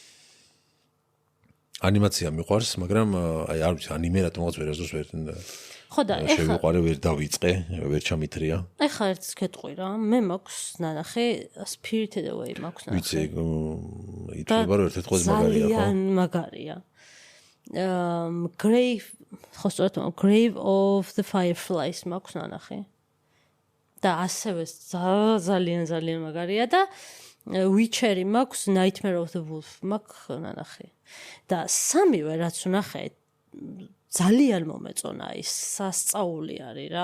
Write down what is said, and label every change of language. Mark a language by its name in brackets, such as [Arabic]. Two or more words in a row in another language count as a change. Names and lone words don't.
[Georgian] ანიმაცია მიყვარს, მაგრამ აი არ ვიცი, ანიმე რატომღაც ვერასდროს ვერ ხო და ეხლა შევიყვარე, ვერ დავიწყე, ვერ ჩამithრია. ეხლა ერთს გეტყვი რა, მე მაქვს ნანახი Spirited Away მაქვს ნანახი. ვიცი, ითვლება რომ ერთ-ერთი ყველაზე მაგარია, ხო? ძალიან მაგარია. Grave of the Fireflies მაქვს ნანახი. და ასევე ძალიან მაგარია და Witcher-ი მაქვს, Nightmare of the Wolf მაქვს ნანახი. და სამივე რაც ვნახე ძალიან მომეწონა ის სასწაული არის რა.